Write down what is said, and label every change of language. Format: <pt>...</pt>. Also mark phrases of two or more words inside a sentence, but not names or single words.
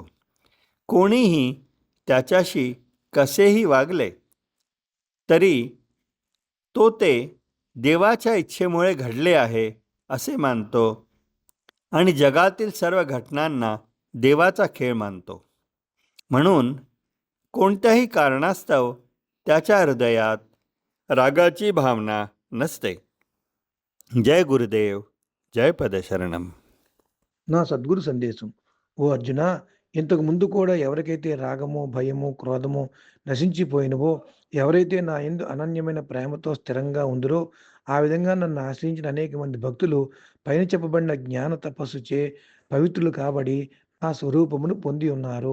<mr>कोणीही त्याच्याशी कसेही वागले तरी तो ते देवाच्या इच्छेमुळे घडले आहे असे मानतो आणि जगातील सर्व घटनांना देवाचा खेळ मानतो. म्हणून कोणत्याही कारणास्तव त्याच्या हृदयात रागाची भावना नसते.</mr> <te>జయ గురుదేవ్ జయ పదశరణం. నా సద్గురు సందేశం. ఓ అర్జున, ఇంతకు ముందు కూడా ఎవరికైతే రాగము, భయము, క్రోధము నశించిపోయినవో, ఎవరైతే నా యందు అనన్యమైన ప్రేమతో స్థిరంగా ఉందిరో, ఆ విధంగా నన్ను ఆశ్రయించిన అనేక మంది భక్తులు పైన చెప్పబడిన జ్ఞాన తపస్సుచే పవిత్రులు కాబడి నా స్వరూపమును పొంది ఉన్నారు.</te>